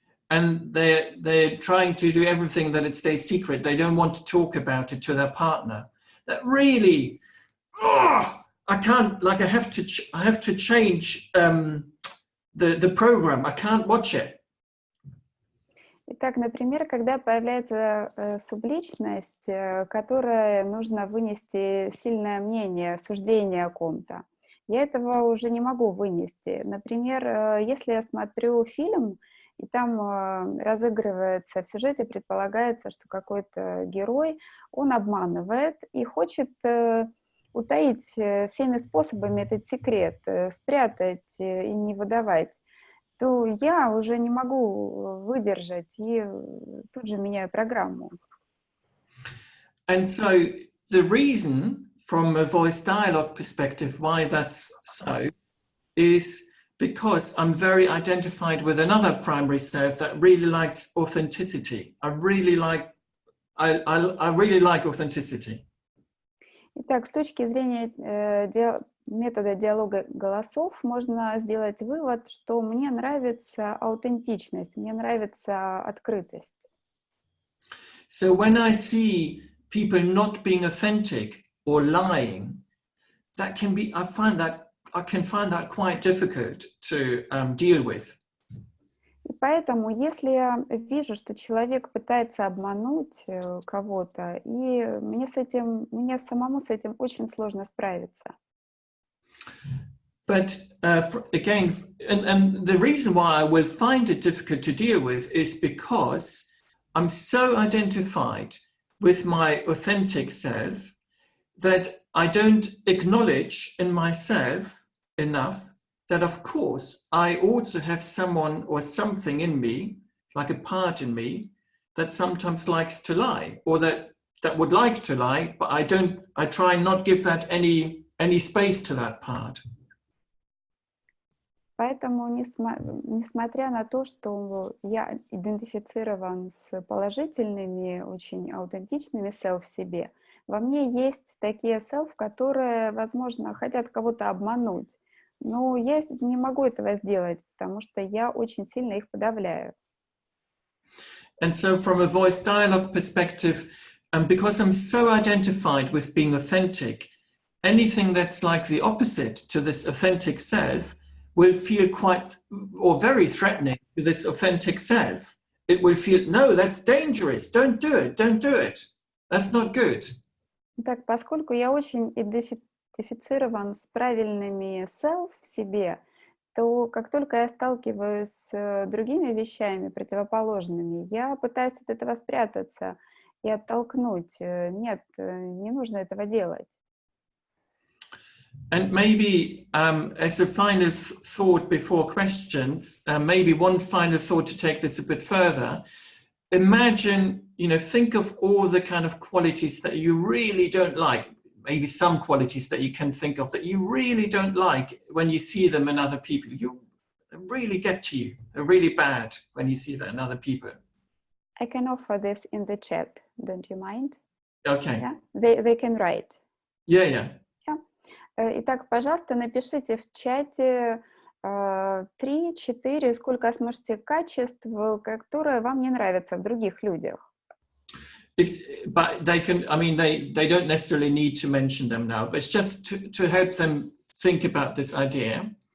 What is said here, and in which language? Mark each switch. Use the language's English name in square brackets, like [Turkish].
[English] And they're trying to do everything that it stays secret. They don't want to talk about it to their partner. That really, I can't. Like I have to change the program. I can't watch it. [Russian] Итак, например, когда появляется субличность, которой нужно вынести сильное мнение, суждение о ком-то, я этого уже не могу вынести. Например, если я смотрю фильм, и там разыгрывается, в сюжете предполагается, что какой-то герой, он обманывает и хочет утаить всеми способами этот секрет, спрятать и не выдавать, то я уже не могу выдержать и тут же меняю программу. [English] And so the reason from a voice dialogue perspective why that's so is because I'm very identified with another primary self that really likes authenticity. I really like authenticity. [Russian] Итак, с точки зрения метода диалога голосов можно сделать вывод, что мне нравится аутентичность, мне нравится открытость. [English] So when I see people not being authentic or lying, that can be, I can find that quite difficult to deal with. [Russian] И поэтому, если я вижу, что человек пытается обмануть кого-то, и мне самому с этим очень сложно справиться. [English] But again, and the reason why I will find it difficult to deal with is because I'm so identified with my authentic self that I don't acknowledge in myself enough that, of course, I also have someone or something in me, like a part in me, that sometimes likes to lie, or that would like to lie, but I try and not give that any space to that part. [Russian] Поэтому, несмотря на то, что я идентифицирован с положительными, очень аутентичными self в себе, во мне есть такие self, которые, возможно, хотят кого-то обмануть. Но я не могу этого сделать, потому что я очень сильно их подавляю. [English] And so from a voice dialogue perspective, and because I'm so identified with being authentic, anything that's like the opposite to this authentic self will feel quite or very threatening to this authentic self. It will feel, no, that's dangerous. Don't do it. Don't do it. That's not good. [Russian] Так, поскольку я очень идентифицирован с правильными self в себе, то как только я сталкиваюсь с другими вещами, противоположными, я пытаюсь от этого спрятаться и оттолкнуть. Нет, не нужно этого делать. [English] And maybe as a final thought before questions, maybe one final thought to take this a bit further. Imagine, think of all the kind of qualities that you really don't like. Maybe some qualities that you can think of that you really don't like when you see them in other people. You really get to you. They're really bad when you see that in other people. I can offer this in the chat. Don't you mind? Okay. Yeah? They can write. Yeah. [Russian] Итак, пожалуйста, напишите в чате 3-4, сколько сможете качеств, которые вам не нравятся в других людях. [English] But they can, they don't necessarily need to mention them now, but it's just to help them think about this idea.